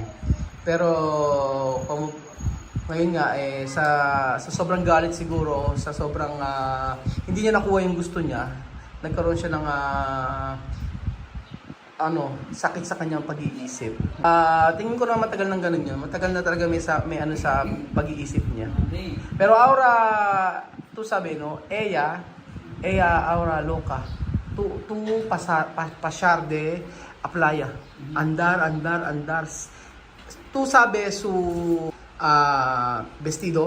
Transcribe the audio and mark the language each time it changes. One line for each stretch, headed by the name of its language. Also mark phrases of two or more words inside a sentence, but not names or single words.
Filipino: Pero ngayon nga sa sobrang galit siguro, sa sobrang hindi niya nakuha yung gusto niya, nagkaroon siya ng sakit sa kanyang pag-iisip. Tingin ko na matagal nang ganun yun. Matagal na talaga may sa pag-iisip niya.
Spanish: Pero ahora, tu sabi no, ella ahora loca. Tú pasar de a playa. Andar. Tú sabes su vestido.